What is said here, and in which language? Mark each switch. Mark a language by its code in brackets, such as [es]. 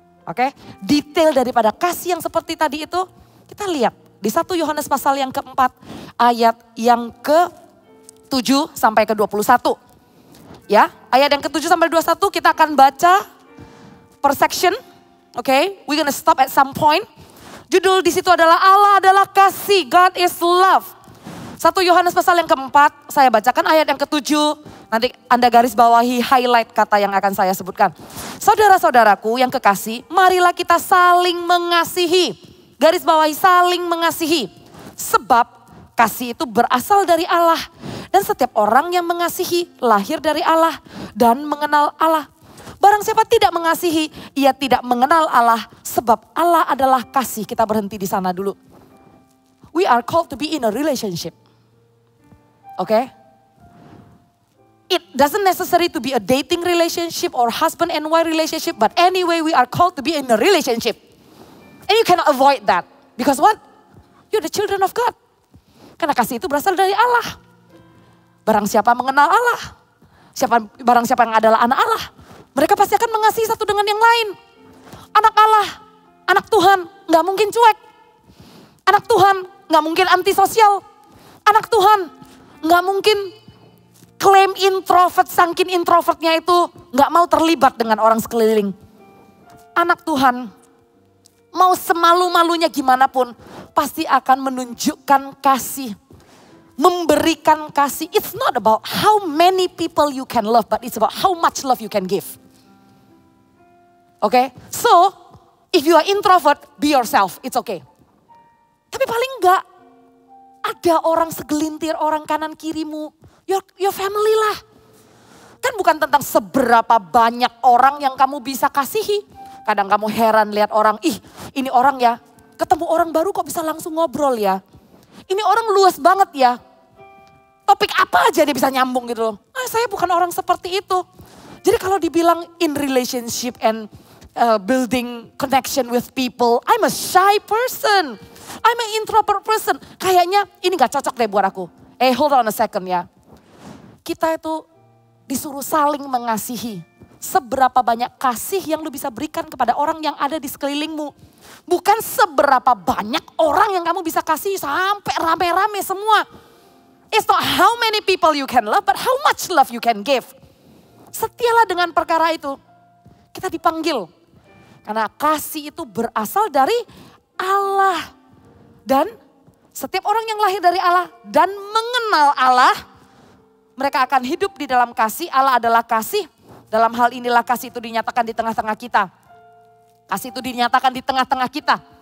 [id] Oke, detail daripada kasih yang seperti tadi itu kita lihat di 1 Yohanes pasal yang keempat ayat yang ke-7 sampai ke-21. Ya, ayat yang ke-7 sampai 21 kita akan baca per section. [en] Oke, we're gonna stop at some point. [id] Judul di situ adalah Allah adalah kasih, [en] God is love. [id] 1 Yohanes pasal yang keempat, saya bacakan ayat yang ke-7. Nanti Anda garis bawahi highlight kata yang akan saya sebutkan. Saudara-saudaraku yang kekasih, marilah kita saling mengasihi. Garis bawahi saling mengasihi. Sebab kasih itu berasal dari Allah. Dan setiap orang yang mengasihi lahir dari Allah dan mengenal Allah. Barang siapa tidak mengasihi, ia tidak mengenal Allah. Sebab Allah adalah kasih. Kita berhenti di sana dulu. [en] We are called to be in a relationship. Okay? It doesn't necessary to be a dating relationship or husband and wife relationship. But anyway, we are called to be in a relationship. And you cannot avoid that. Because what? You're the children of God. Karena kasih itu berasal dari Allah. Barang siapa mengenal Allah. Barang siapa yang adalah anak Allah. Mereka pasti akan mengasihi satu dengan yang lain. Anak Allah, anak Tuhan gak mungkin cuek. Anak Tuhan gak mungkin antisosial. Anak Tuhan gak mungkin klaim introvert, saking introvertnya itu gak mau terlibat dengan orang sekeliling. Anak Tuhan mau semalu-malunya gimana pun pasti akan menunjukkan kasih. Memberikan kasih. It's not about how many people you can love, but it's about how much love you can give. Okay? So, if you are introvert, be yourself. It's okay. [id] Tapi paling enggak, ada orang segelintir, orang kanan kirimu. [en] Your family lah. [id] Kan bukan tentang seberapa banyak orang yang kamu bisa kasihi. Kadang kamu heran lihat orang, ini orang ya, ketemu orang baru kok bisa langsung ngobrol ya. Ini orang luas banget ya. Topik apa aja dia bisa nyambung gitu loh. Saya bukan orang seperti itu. Jadi kalau dibilang [en] in relationship and building connection with people, I'm a shy person. I'm an introvert person. [id] Kayaknya ini gak cocok deh buat aku. [en] Hold on a second [id] ya. Kita itu disuruh saling mengasihi. Seberapa banyak kasih yang lu bisa berikan kepada orang yang ada di sekelilingmu. Bukan seberapa banyak orang yang kamu bisa kasih sampai rame-rame semua. [en] It's not how many people you can love, but how much love you can give. [id] Setialah dengan perkara itu. Kita dipanggil. Karena kasih itu berasal dari Allah. Dan setiap orang yang lahir dari Allah dan mengenal Allah, mereka akan hidup di dalam kasih. Allah adalah kasih. Dalam hal inilah kasih itu dinyatakan di tengah-tengah kita. Kasih itu dinyatakan di tengah-tengah kita.